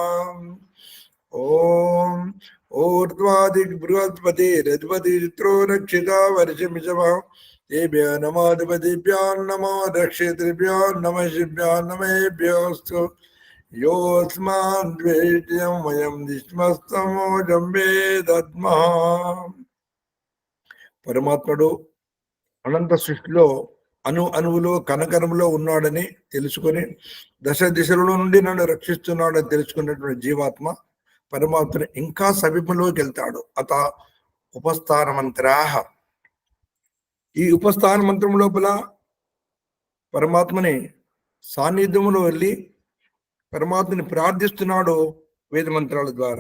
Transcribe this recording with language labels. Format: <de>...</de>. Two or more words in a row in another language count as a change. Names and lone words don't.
<sa>ओम ऊर्ध्वादिक् बृहस्पतिरधिपति चित्रो रक्षिता वर्षमिषवः तेभ्यो नमोऽधिपतिभ्यो नमो रक्षितृभ्यो नमः शिभ्यो नमेभ्योऽस्तु योऽस्मान् द्वेष्टि यं वयं दिष्मस्तमोजं वेदद्मः।</sa> <te>పరమాత్ముడు అనంత సృష్టిలో అణువులో కణకణములో ఉన్నాడని తెలుసుకొని దశ దిశలలో నుండి నన్ను రక్షిస్తున్నాడని తెలుసుకున్నటువంటి జీవాత్మ పరమాత్మని ఇంకా సమీపంలోకి వెళ్తాడు.</te> <sa>అత ఉపస్థాన మంత్రాహ,</sa> <te>ఈ ఉపస్థాన మంత్రం లోపల పరమాత్మని సాన్నిధ్యములో వెళ్ళి పరమాత్మని ప్రార్థిస్తున్నాడు వేద మంత్రాల ద్వారా.</te>